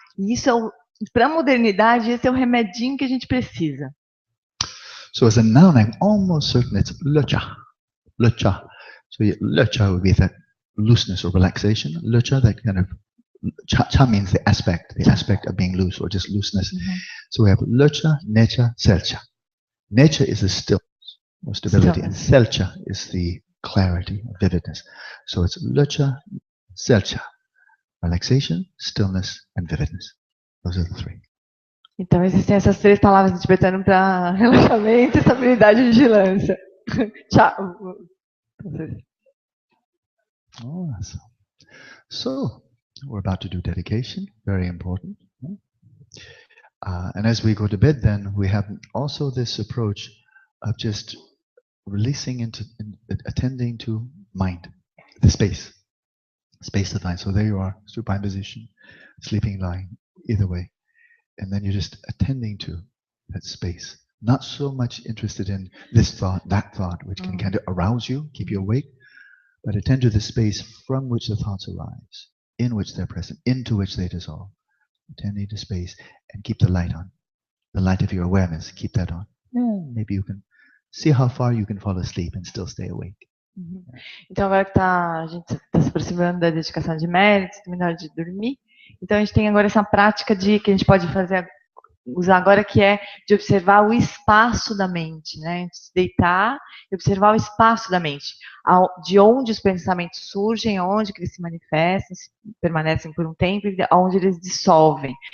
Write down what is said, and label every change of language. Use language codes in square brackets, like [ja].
[pt] E isso para a modernidade, esse é o remedinho que a gente precisa. [en] So as a noun, I'm almost certain it's lucha. So lucha would be that looseness or relaxation. Lucha, that kind of cha means the aspect of being loose or just looseness. So we have lucha, necha, selcha. Necha is the stillness or stability, and selcha is the clarity, vividness. So it's lucha, selcha, relaxation, stillness, and vividness. Those are the three. [pt] Então existem essas três palavras em tibetano para relaxamento, estabilidade e vigilância. Tchau. [en] Awesome. So we're about to do dedication, very important. And as we go to bed, then we have also this approach of just releasing attending to mind, the space of mind. So there you are, supine position, sleeping, lying, either way. And then you're just attending to that space. Not so much interested in this thought, that thought, which can kind of arouse you, keep you awake, but attend to the space from which the thoughts arise, in which they're present, into which they dissolve. Attending to space and keep the light on. The light of your awareness, keep that on. Maybe you can see how far you can fall asleep and still stay awake. [pt] Então agora que a gente está se aproximando da dedicação de méritos, terminar de dormir, então a gente tem agora essa prática que a gente pode fazer usar agora, que é de observar o espaço da mente, né? De se deitar e observar o espaço da mente, de onde os pensamentos surgem, onde que eles se manifestam, se permanecem por um tempo, e onde eles dissolvem.